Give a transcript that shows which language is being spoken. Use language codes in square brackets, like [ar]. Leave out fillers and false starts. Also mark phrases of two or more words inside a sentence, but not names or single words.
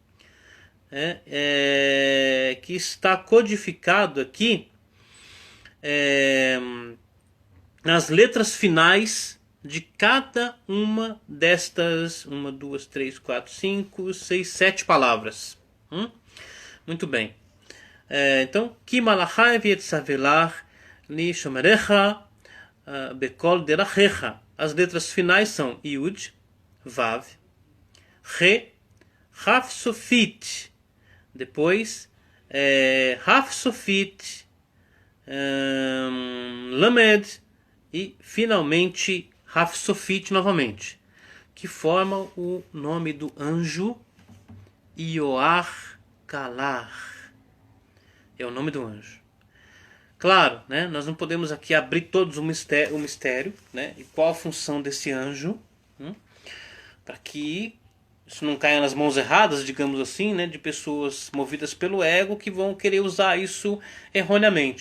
[pt] que está codificado aqui nas letras finais de cada uma destas 1, 2, 3, 4, 5, 6, 7 palavras. Muito bem. Então, [he] כי מלאכיו יצוה לך לשמרך בכל דרכיך. [pt] As letras finais são Yud, Vav, Re, Raf Sofit. Depois, Raf Sofit, Lamed e finalmente Raf Sofit novamente. que formam o nome do anjo Ioar Kalar. É o nome do anjo. Claro, né, nós não podemos aqui abrir todos o mistério, né, e qual a função desse anjo, para que isso não caia nas mãos erradas, digamos assim, né, de pessoas movidas pelo ego que vão querer usar isso erroneamente.